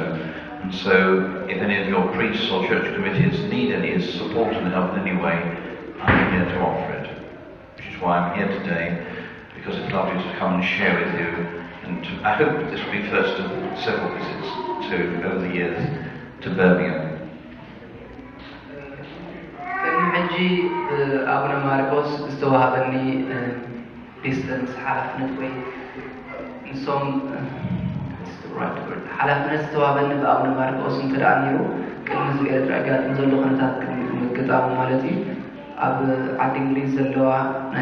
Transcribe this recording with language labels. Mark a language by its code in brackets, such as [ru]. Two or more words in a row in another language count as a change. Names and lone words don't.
[en] And so, if any of your priests or church committees need any support and help in any way, I'm here to offer it. Which is why I'm here today, because it's lovely to come and share with you. And I hope this will be first of several visits over the years to Birmingham. [ti] ሕጂ ኣቡነ ማርቆስ ዝተዋሃበኒ ዲስተንስ ሓላፍነት ወይ ንሶም ሓላፍነት ዝተዋበኒ ብኣቡነ ማርቆስ እንተደኣ ነይሩ ቅድሚ ህዝቢ ኤርትራ ኣጋጥም ዘሎ ኩነታት ምግጣሙ ማለት እዩ ኣብ ዓዲ እንግሊዝ ዘለዋ ናይ